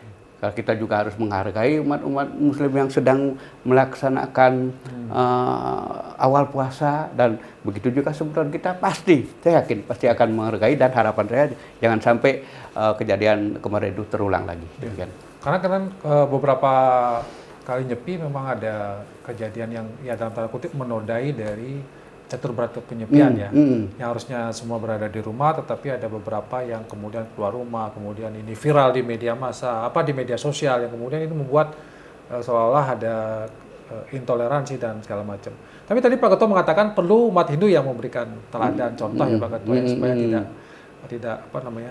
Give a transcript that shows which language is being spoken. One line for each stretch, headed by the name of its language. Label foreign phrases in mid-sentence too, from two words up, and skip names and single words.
Indonesian: Kalau kita juga harus menghargai umat-umat Muslim yang sedang melaksanakan awal puasa, dan begitu juga sebutan kita saya yakin pasti akan menghargai, dan harapan saya jangan sampai kejadian kemarin itu terulang lagi. Karena kan beberapa kali nyepi memang ada kejadian yang ya dalam tanda kutip menodai dari catur berata penyepian yang harusnya semua berada di rumah, tetapi ada beberapa yang kemudian keluar rumah, kemudian ini viral di media massa, di media sosial, yang kemudian itu membuat seolah-olah ada intoleransi dan segala macam. Tapi tadi Pak Ketua mengatakan perlu umat Hindu yang memberikan teladan contoh ya Pak Ketua ya, supaya tidak apa namanya.